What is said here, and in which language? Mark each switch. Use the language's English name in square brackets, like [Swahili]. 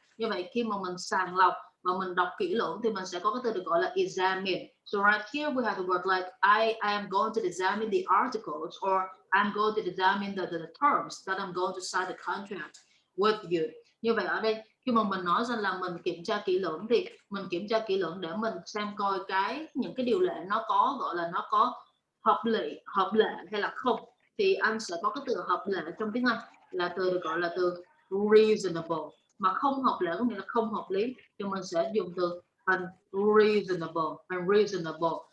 [Vietnamese] Như vậy khi mà mình sàng lọc và mình đọc kỹ lưỡng thì mình sẽ có cái từ được gọi là examine. [English] So right here we have the word like I am going to examine the articles, or I'm going to examine the terms that I'm going to sign the contract with you. [Vietnamese] Như vậy ở đây khi mà mình nói rằng là mình kiểm tra kỹ lưỡng thì mình kiểm tra kỹ lưỡng để mình xem coi những cái điều lệ nó có gọi là nó có hợp lệ hay là không. Thì anh sẽ có cái từ hợp lệ trong tiếng Anh là từ được gọi là từ reasonable, mà không hợp lệ có nghĩa là không hợp lý, thì mình sẽ dùng từ unreasonable.